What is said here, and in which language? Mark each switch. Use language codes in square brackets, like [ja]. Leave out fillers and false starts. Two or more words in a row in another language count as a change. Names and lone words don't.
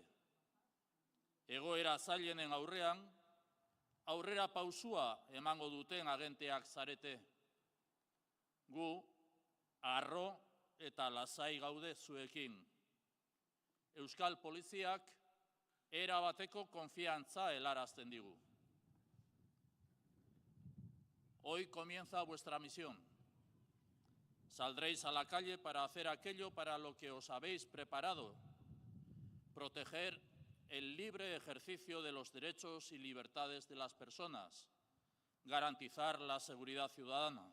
[eu] Egoera zailenen aurrean, aurrera pausua emango duten agenteak zarete. Gu, harro eta lasai gaude zuekin. Euskal Poliziak erabateko konfiantza helarazten digu. [es] Hoy comienza vuestra misión. Saldréis a la calle para hacer aquello para lo que os habéis preparado: proteger el libre ejercicio de los derechos y libertades de las personas, garantizar la seguridad ciudadana.